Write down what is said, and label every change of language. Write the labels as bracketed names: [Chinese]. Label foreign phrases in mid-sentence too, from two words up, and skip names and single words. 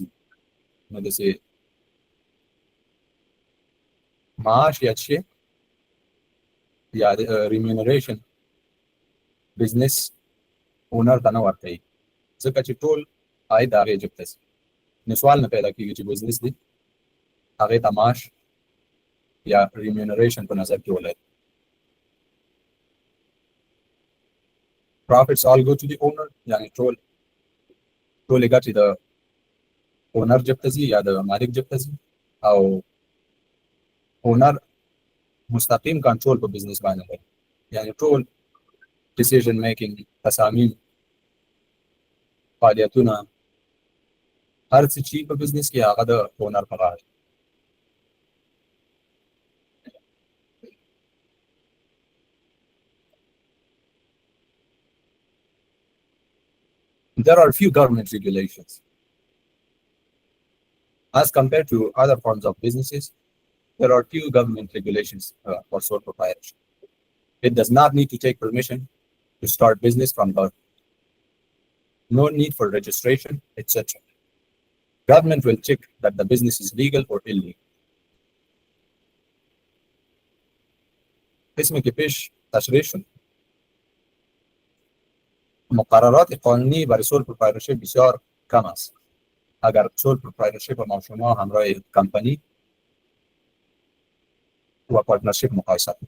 [Pashto] نو داسې معاش یا څه یا ریمونریشن [English] business owner [Pashto] ته نه ورکوي ځکه چې ټول عاید د هغې جب ته ځي. نو سوال نه پیدا کیږي چې بزنس دی هغې ته معاش یا ریمونریشن په نظر کې ولري. [English] Profits all go to the owner [Pashto] یعنی ټولې ګټې د اونر جب ته ځي یا د مالک جب ته ځي او اونر مستقیم کنټرول په بزنس باندې لري. یعنی ټول [English] decision making [Pashto] تصامیم فعالیتونه هر څه چې په بزنس کې هغه د اونر په غاړه. [English] There are few government regulations. As compared to other forms of businesses, there are few government regulations for sole proprietorship. It does not need to take permission to start business from birth. No need for registration, etc. Government will check that the business is legal or illegal. [Persian] اسم که پیش تشریح شد مقررات قانونی برای [English] sole proprietorship [Persian] بسیار کم است. اگر [English] sole proprietorship [Persian] ما شما همراه کمپانی و پارتنرشیپ مقایسه کنید.